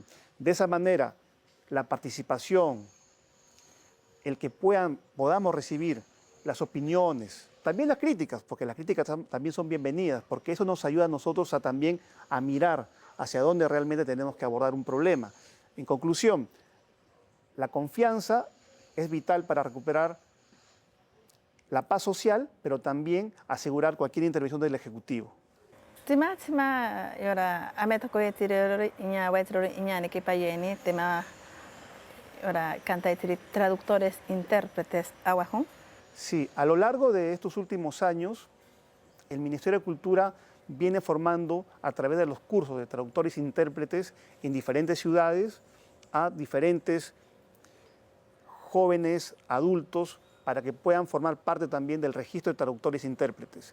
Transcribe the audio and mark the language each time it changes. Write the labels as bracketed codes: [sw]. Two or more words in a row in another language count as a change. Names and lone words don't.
[es] De esa manera, la participación, el que podamos recibir las opiniones, también las críticas, porque las críticas también son bienvenidas, porque eso nos ayuda a nosotros también a mirar hacia dónde realmente tenemos que abordar un problema. En conclusión, la confianza es vital para recuperar la paz social, pero también asegurar cualquier intervención del Ejecutivo. [cni] Tema yora ametacoyatiri iña waitrori iña ni kipayeni tema ahora canta [es] traductores, intérpretes, [cni] aguajón. [es] Sí, a lo largo de estos últimos años, el Ministerio de Cultura viene formando a través de los cursos de traductores e intérpretes en diferentes ciudades a diferentes jóvenes, adultos, para que puedan formar parte también del registro de traductores e intérpretes.